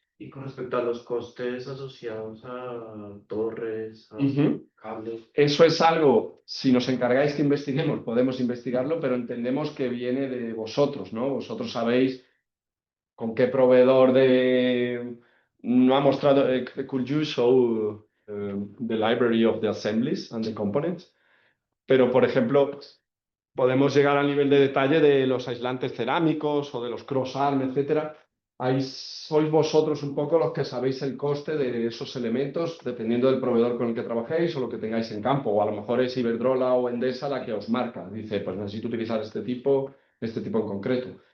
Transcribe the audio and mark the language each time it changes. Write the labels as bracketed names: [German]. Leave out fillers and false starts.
[Spanish] Y con respecto a los costes asociados a torres, a cables. Eso es algo, si nos encargáis que investiguemos, podemos investigarlo, pero entendemos que viene de vosotros, ¿no? Vosotros sabéis con qué proveedor de... No ha mostrado... [English] could you show the library of the assemblies and the components? [Spanish] Pero, por ejemplo, podemos llegar al nivel de detalle de los aislantes cerámicos o de los cross-arm, etcétera. Ahí sois vosotros un poco los que sabéis el coste de esos elementos, dependiendo del proveedor con el que trabajéis o lo que tengáis en campo. O a lo mejor es Iberdrola o Endesa la que os marca. Dice, pues necesito utilizar este tipo en concreto.